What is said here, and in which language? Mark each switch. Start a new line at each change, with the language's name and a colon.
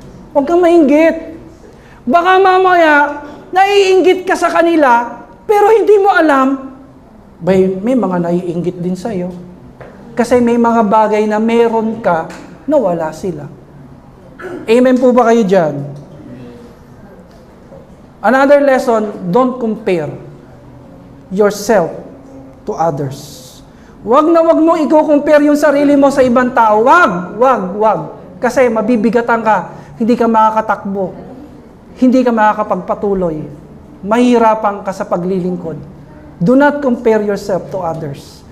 Filipino: Huwag kang mainggit. Baka mamaya, naiinggit ka sa kanila, pero hindi mo alam, may mga naiinggit din sa'yo. Kasi may mga bagay na meron ka na wala sila. Amen po ba kayo dyan?
English: Another lesson, don't compare yourself to others.
Filipino: Wag na wag mo i-compare yung sarili mo sa ibang tao. Wag. Kasi mabibigatan ka, hindi ka makakatakbo, hindi ka makakapagpatuloy, mahirapan ka sa paglilingkod.
English: Do not compare yourself to others.